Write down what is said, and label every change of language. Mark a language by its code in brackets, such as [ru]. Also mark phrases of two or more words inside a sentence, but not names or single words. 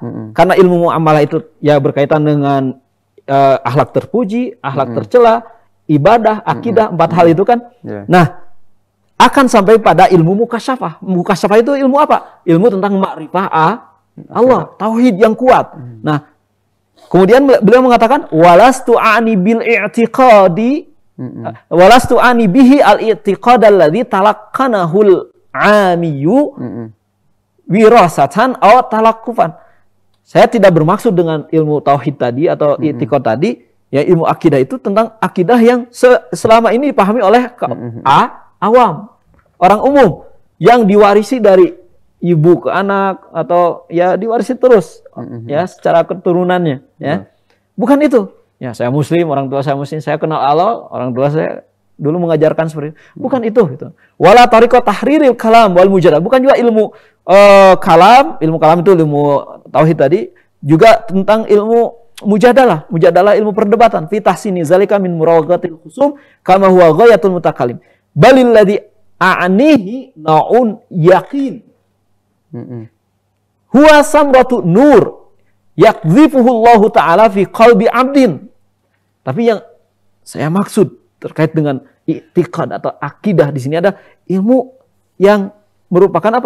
[id] Karena ilmu muamalah itu ya berkaitan dengan akhlak terpuji, akhlak tercela, ibadah, akidah, 4 hal itu kan. Nah, akan sampai pada ilmu mukasyafah. Mukasyafah itu ilmu apa? Ilmu tentang ma'rifah Allah, tauhid yang kuat. Nah, kemudian beliau mengatakan [ar] ولست أعني بالاعتقاد ولست أعني به الاعتقاد الذي تلقنه العامي وراثة أو تلقفا. [id] Saya tidak bermaksud dengan ilmu tauhid tadi atau i'tiqad tadi, ya ilmu akidah itu tentang akidah yang selama ini dipahami oleh awam, orang umum yang diwarisi dari ibu ke anak atau ya diwarisi terus ya secara keturunannya ya. Bukan itu. Ya saya muslim, orang tua saya muslim, saya kenal Allah, orang tua saya dulu mengajarkan seperti itu. Bukan itu gitu. [ar] ولا طريقة تحرير الكلام والمجادلة. [id] Bukan juga ilmu kalam, ilmu kalam itu ilmu tauhid tadi, juga tentang ilmu mujadalah ilmu perdebatan. [ar] في تحسين ذلك من مراوغات الخصوم كما هو غاية المتكلم. بل الذي أعنيه نوع يقين. هو ثمرة نور يقذفه الله تعالى في قلب عبد. [id] Tapi yang saya maksud terkait dengan i'tiqad atau akidah di sini ada ilmu yang merupakan apa?